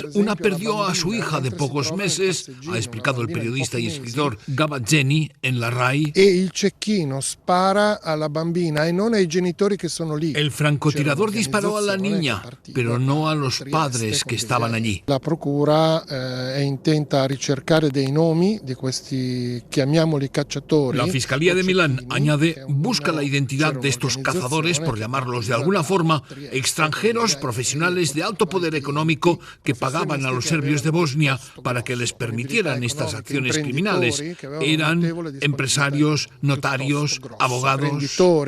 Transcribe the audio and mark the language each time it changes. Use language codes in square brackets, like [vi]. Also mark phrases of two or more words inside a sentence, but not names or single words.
[es] Una perdió a su hija de pocos meses, ha explicado el periodista y escritor Gavazzeni en la RAI. El francotirador disparó a la niña, pero no a los padres que estaban allí. [it] La procura intenta ricercare dei nomi di questi, chiamiamoli cacciatori. [es] La Fiscalía de Milán añade, busca la identidad de estos cazadores, por llamarlos de alguna forma, extranjeros profesionales de alto poder económico que pagaban a los serbios de Bosnia para que les permitieran estas acciones criminales. Eran empresarios, notarios, abogados.